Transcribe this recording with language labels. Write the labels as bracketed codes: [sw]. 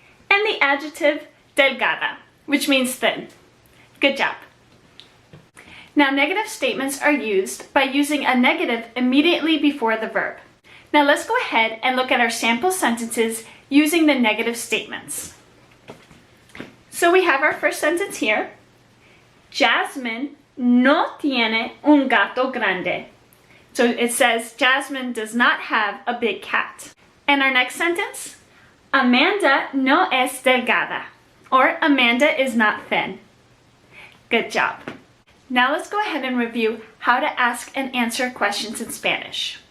[en] And the adjective delgada, which means thin. Good job. Now, negative statements are used by using a negative immediately before the verb. Now, let's go ahead and look at our sample sentences using the negative statements. So we have our first sentence here. [es] Jasmine no tiene un gato grande. [en] So it says Jasmine does not have a big cat. And our next sentence, Amanda [es] no es delgada. [en] Or Amanda is not thin. Good job. Now let's go ahead and review how to ask and answer questions in Spanish.